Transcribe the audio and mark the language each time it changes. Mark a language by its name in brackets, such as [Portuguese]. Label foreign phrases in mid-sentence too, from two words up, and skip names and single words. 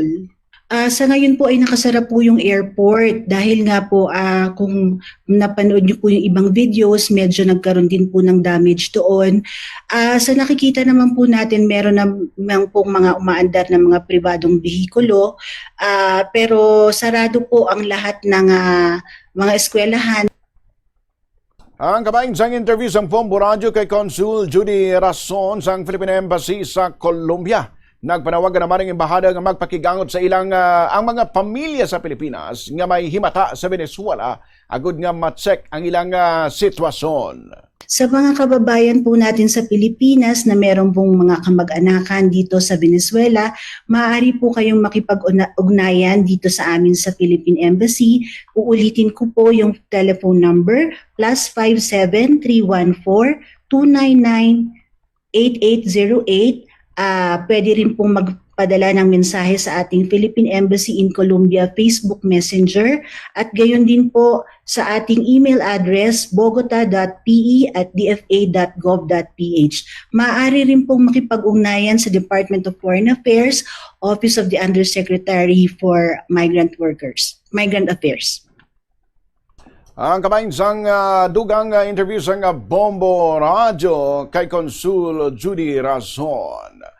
[Filipino] Sa ngayon po ay nakasara po yung airport dahil nga po kung napanood niyo po yung ibang videos, medyo nagkaroon din po ng damage doon. Sa nakikita naman po natin, meron naman pong mga umaandar na mga pribadong behikulo, pero sarado po ang lahat ng mga eskwelahan. [Hiligaynon] Ang kabaing sang interview sang Bombo Radio kay Consul Judy Rason sang Philippine Embassy sa Colombia. Nagpanawagan naman ang embahada nga magpakigangot sa ilang ang mga pamilya sa Pilipinas nga may himata sa Venezuela agud nga ma-check ang ilang sitwasyon. [Filipino] Sa mga kababayan po natin sa Pilipinas na meron pong mga kamag-anakan dito sa Venezuela, maaari po kayong makipag-ugnayan dito sa amin sa Philippine Embassy. Uulitin ko po yung [English] telephone number [Filipino] +57 314 299 8808. Pwede rin pong magpadala ng mensahe sa ating Philippine Embassy in Colombia Facebook Messenger at gayon din po sa ating email address bogota.pe@dfa.gov.ph. Maaari rin pong makipag-ugnayan sa Department of Foreign Affairs, Office of the Undersecretary for Migrant Affairs. [Hiligaynon] Ang kabaing sang dugang interview sang Bombo Radio kay Consul Judy Rason.